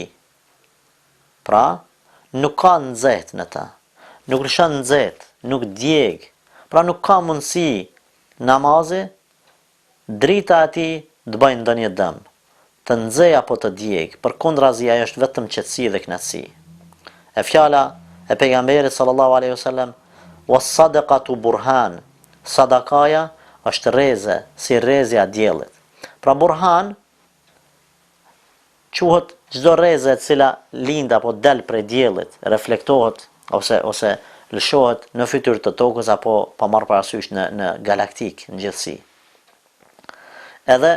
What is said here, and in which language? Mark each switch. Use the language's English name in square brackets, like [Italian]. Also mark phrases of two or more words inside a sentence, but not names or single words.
[Albanian] Pra, nuk ka nxehtë në ta, nuk lëshon nxehtë, nuk djeg, pra nuk ka mundësi namazi, drita e tij të bëjnë ndonjë dëm, të nxej apo të djeg, përkundrazi ajo është vetëm qetësi dhe kënaqësi. E fjala e pejgamberit [Arabic] صلى الله عليه وسلم، والصدقة برهان, [Albanian] sadakaja është rreze, si rrezja e diellit. Pra burhan quhet çdo rreze e cila lind apo del prej diellit, reflektohet ose lëshohet në fytyrë të tokës apo pa marrë parasysh në galaktik, në gjithësi.